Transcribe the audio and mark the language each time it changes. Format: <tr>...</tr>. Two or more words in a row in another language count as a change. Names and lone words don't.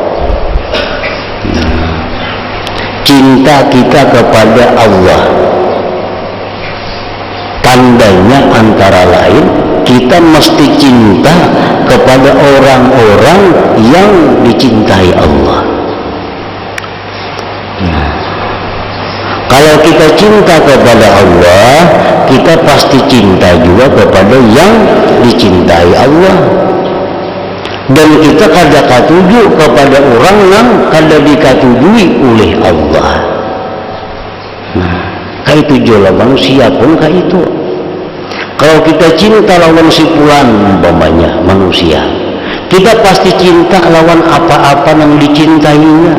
<id>Cinta kita kepada Allah, tandanya antara lain kita mesti cinta kepada orang-orang yang dicintai Allah. Kalau kita cinta kepada Allah, kita pasti cinta juga kepada yang dicintai Allah.</id> <bjn>Dan kita kada katuju kepada orang yang kada dikatujui oleh Allah.</bjn> <id>Kayak itu juga manusia pun kayak itu.</id> <bjn>Kalau kita cinta lawan si fulan umpamanya manusia, kita pasti cinta lawan apa-apa yang dicintainya.</bjn>